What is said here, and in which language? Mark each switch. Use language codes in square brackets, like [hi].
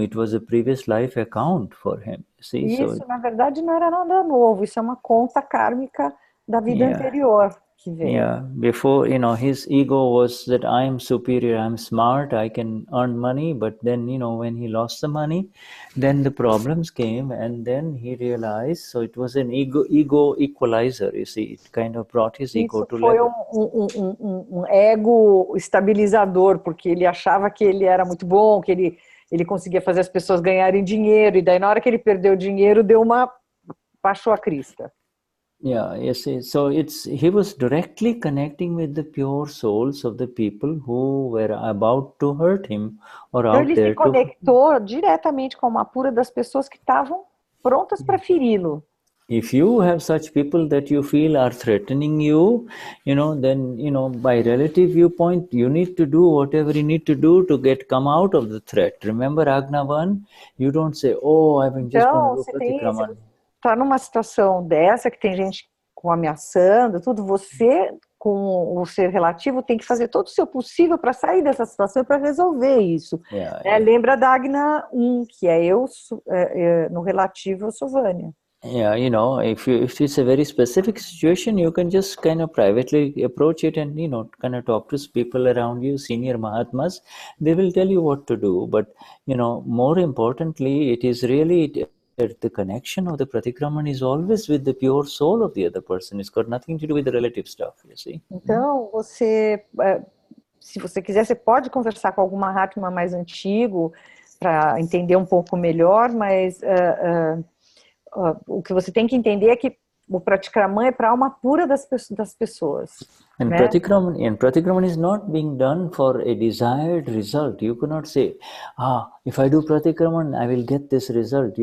[en] It was a previous life account for him. See? [pt] Isso, na verdade, não era nada novo. Isso é uma conta kármica da vida anterior que veio. [en] Yeah, before, his ego was that I'm superior, I'm smart, I can earn money. But then, when he lost the money, then the problems came, and then he realized. So it was an ego equalizer. You see, it kind of brought his ego to level. [pt] Foi ego estabilizador, porque ele achava que ele era muito bom, que ele conseguia fazer as pessoas ganharem dinheiro, e daí na hora que ele perdeu o dinheiro, baixou a crista. [en] Yeah, you see, so he was directly connecting with the pure souls of the people who were about to hurt him or [pt] então, [en] out there. [pt] Ele se conectou diretamente com a alma pura das pessoas que estavam prontas para feri-lo. [en] If you have such people that you feel are threatening you, then, by relative viewpoint, you need to do whatever you need to do to come out of the threat. Remember Agna 1? You don't say, oh, I've been just going to do Pratikraman. [pt] Está numa situação dessa, que tem gente ameaçando, tudo, você, com o ser relativo, tem que fazer todo o seu possível para sair dessa situação e para resolver isso. Lembra da Agna 1, que é eu, no relativo, eu sou Vânia. [en] Yeah, if it's a very specific situation, you can just kind of privately approach it and, kind of talk to people around you, senior mahatmas. They will tell you what to do. But, more importantly, it is really the connection of the Pratikraman is always with the pure soul of the other person. It's got nothing to do with the relative stuff, you see. [pt] Então, você, se você quiser, você pode conversar com algum Mahatma mais antigo para entender um pouco melhor, mas o que você tem que entender é que o Pratikraman é para a alma pura das pessoas. [en] And [pt] né? [en] Pratikraman is not being done for a desired result. You cannot say, if I do Pratikraman, I will get this result.